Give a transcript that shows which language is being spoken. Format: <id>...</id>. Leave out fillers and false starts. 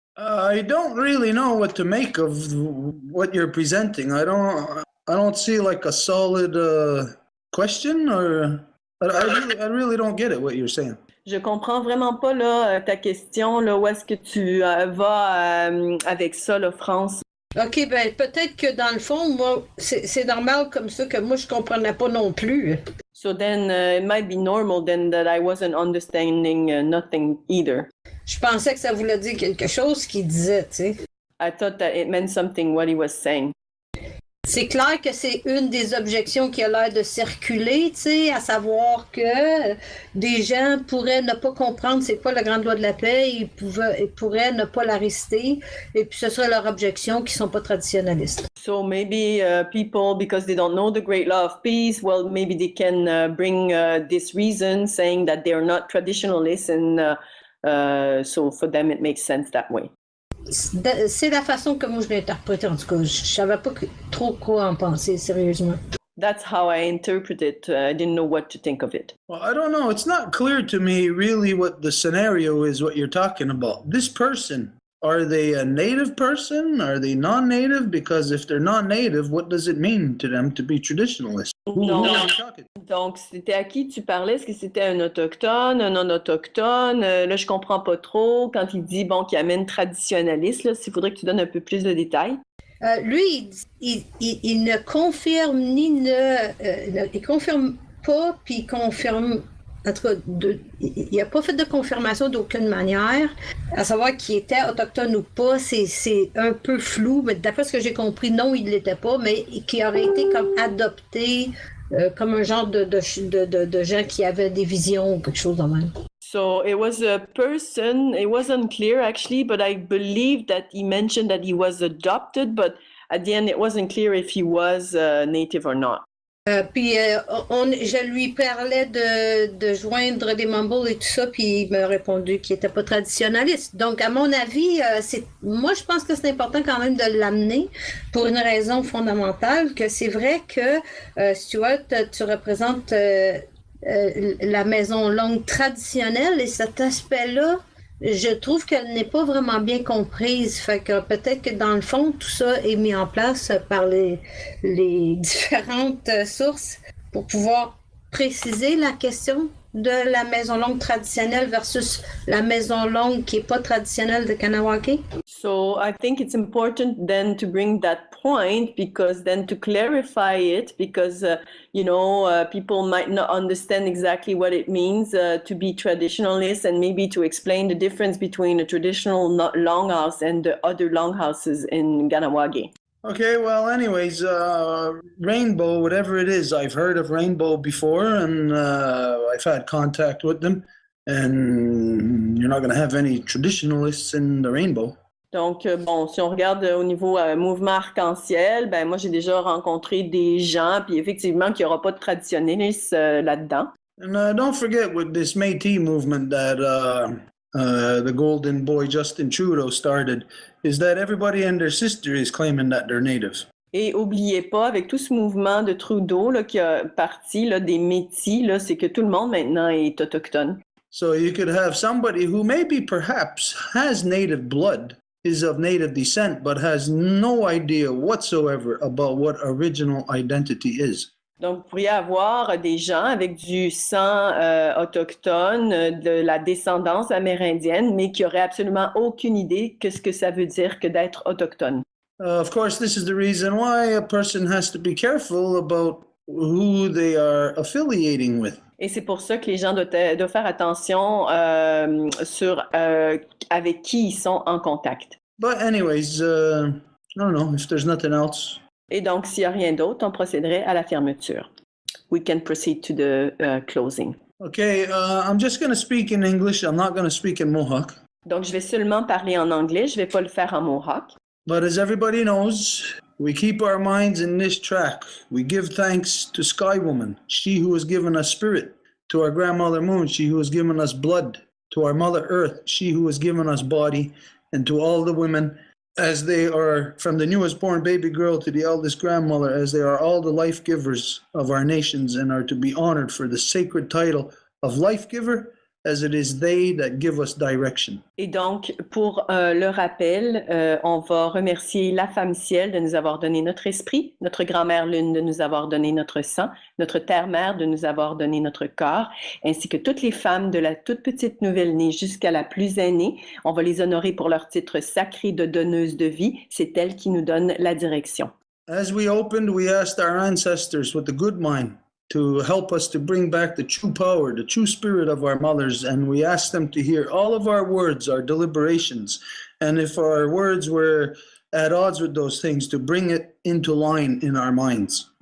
<en>I don't really know what to make of what you're presenting. I don't see like a solid question, or I really don't get it what you're saying.</en> <fr>Je comprends vraiment pas là ta question là, où est-ce que tu vas avec ça là, France? OK, ben peut-être que dans le fond, moi, c'est normal comme ça que moi je comprenais pas non plus.</fr> <en>So then it might be normal then that I wasn't understanding nothing either.</en> <fr>Je pensais que ça voulait dire quelque chose qu'il disait, tu sais.</fr> <en>I thought that it meant something what he was saying.</en> <fr>C'est clair que c'est une des objections qui a l'air de circuler, tu sais, à savoir que des gens pourraient ne pas comprendre c'est quoi la Grande Loi de la Paix, ils pourraient ne pas la réciter, et puis ce serait leur objection qui sont pas traditionnalistes.</fr> <en>So maybe people, because they don't know the Great Law of Peace, well, maybe they can bring this reason saying that they are not traditionalists, and so for them it makes sense that way.</en> <fr>C'est la façon que moi je l'ai interprété, en tout cas. Je savais pas trop quoi en penser, sérieusement.</fr> <en>That's how I interpret it. I didn't know what to think of it. Well, I don't know. It's not clear to me really what the scenario is, what you're talking about. This person, are they a native person? Are they non-native? Because if they're non-native, what does it mean to them to be traditionalist? Who are you talking?</en> <fr>Donc, c'était à qui tu parlais? Est-ce que c'était un autochtone, un non-autochtone? Là, je comprends pas trop. Quand il dit, bon, qu'il amène traditionnaliste, là, s'il faudrait que tu donnes un peu plus de détails. Lui, il ne confirme il confirme pas, puis il confirme. En tout cas, il n'a pas fait de confirmation d'aucune manière. À savoir qu'il était autochtone ou pas, c'est un peu flou, mais d'après ce que j'ai compris, non, il ne l'était pas, mais qui aurait été comme adopté comme un genre de gens qui avaient des visions ou quelque chose de même.</fr> <en>So it was a person, it wasn't clear actually, but I believe that he mentioned that he was adopted, but at the end it wasn't clear if he was native or not.</en> <fr>Je lui parlais de joindre des mumbles et tout ça, puis il m'a répondu qu'il n'était pas traditionnaliste. Donc, à mon avis, moi, je pense que c'est important quand même de l'amener pour une raison fondamentale, que c'est vrai que, Stuart, tu représentes la maison longue traditionnelle et cet aspect-là, je trouve qu'elle n'est pas vraiment bien comprise. Fait que peut-être que dans le fond, tout ça est mis en place par les différentes sources pour pouvoir préciser la question de la maison longue traditionnelle versus la maison longue qui n'est pas traditionnelle de Kahnawake.</fr> <en>So I think it's important then to bring that point, because then to clarify it, because people might not understand exactly what it means to be traditionalist, and maybe to explain the difference between a traditional longhouse and the other longhouses in Kahnawake. Okay, well, anyways, Rainbow, whatever it is, I've heard of Rainbow before, and I've had contact with them, and you're not going to have any traditionalists in the Rainbow.</en> <fr>Donc, bon, si on regarde au niveau mouvement arc-en-ciel, ben moi, j'ai déjà rencontré des gens, puis effectivement, qu'il n'y aura pas de traditionnalistes là-dedans.</fr> <en>And don't forget with this Métis movement that the golden boy Justin Trudeau started, is that everybody and their sister is claiming that they're natives.</en> <fr>Et oubliez pas, avec tout ce mouvement de Trudeau là, qui a parti là, des Métis, là, c'est que tout le monde maintenant est autochtone.</fr> <en>So you could have somebody who maybe perhaps has native blood, is of native descent, but has no idea whatsoever about what original identity is.</en> <fr>Donc, vous pourriez avoir des gens avec du sang autochtone, de la descendance amérindienne, mais qui n'auraient absolument aucune idée de ce que ça veut dire que d'être autochtone.</fr> <en>Of course, this is the reason why a person has to be careful about who they are affiliating with.</en> <fr>Et c'est pour ça que les gens doivent faire attention sur avec qui ils sont en contact.</fr> <en>But anyways, I don't know, if there's nothing else.</en> <fr>Et donc, s'il n'y a rien d'autre, on procéderait à la fermeture.</fr> <en>We can proceed to the closing. Okay, I'm just going to speak in English. I'm not going to speak in Mohawk.</en> <fr>Donc, je vais seulement parler en anglais. Je ne vais pas le faire en Mohawk.</fr> <en>But as everybody knows, we keep our minds in this track. We give thanks to Sky Woman, she who has given us spirit, to our grandmother Moon, she who has given us blood, to our Mother Earth, she who has given us body, and to all the women, as they are, from the newest born baby girl to the eldest grandmother, as they are all the life givers of our nations and are to be honored for the sacred title of life giver, as it is they that give us direction.</en> <fr>Et donc, pour le rappel, on va remercier la femme ciel de nous avoir donné notre esprit, notre grand-mère lune de nous avoir donné notre sang, notre terre-mère de nous avoir donné notre corps, ainsi que toutes les femmes de la toute petite nouvelle-née jusqu'à la plus aînée. On va les honorer pour leur titre sacré de donneuse de vie. C'est elles qui nous donnent la direction.</fr> <en>As we opened, we asked our ancestors with a good mind to help us to bring back the true power, the true spirit of our mothers, and we asked them to hear all of our words, our deliberations, and if our words were at odds with those things, to bring it into line in our minds.</en>